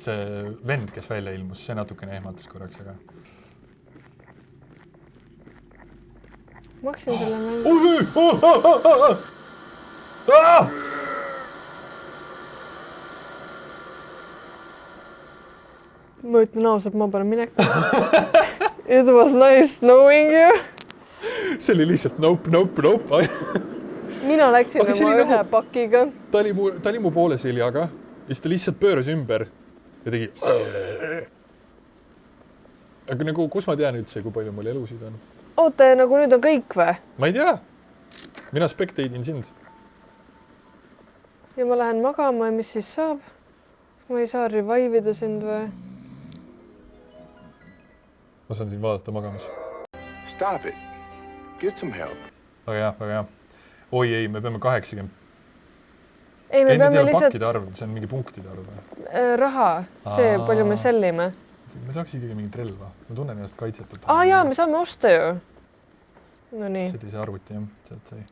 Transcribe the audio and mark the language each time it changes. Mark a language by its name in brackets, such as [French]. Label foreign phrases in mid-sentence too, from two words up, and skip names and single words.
[Estonian] See vend, kes välja ilmus, see natukene ehmatas korraks, aga... Maksin selle mängu. Ma ütlen ausalt, ma panen mineku. [English] It was nice knowing you. [Estonian] See oli lihtsalt nope. Mina läksin oma ühe pakiga. Ta oli mu poole seljaga ja siis ta lihtsalt pööras ümber ja tegi... Aga nagu, kus ma tean üldse, kui palju mul elusid on? Oota, nagu nüüd on kõik või? Ma ei tea. Mina spectate'in sind. Ja ma lähen magama ja mis siis saab? Ma ei saa revive'ida sind või? Ma saan siin vaadata magamas. [English] Stop it. Get some help. [Estonian] Väga hea. Oi ei, me peame 80. Ei, me peame lihtsalt... pakkide arv, see on mingi punktide arv. Raha, see palju me sellime. Me saaks ikkagi mingit relva. Ma tunnen ennast kaitsetud. Jaa, me saame osta ju. No nii. See oli see arvuti, jah. Sealt sai.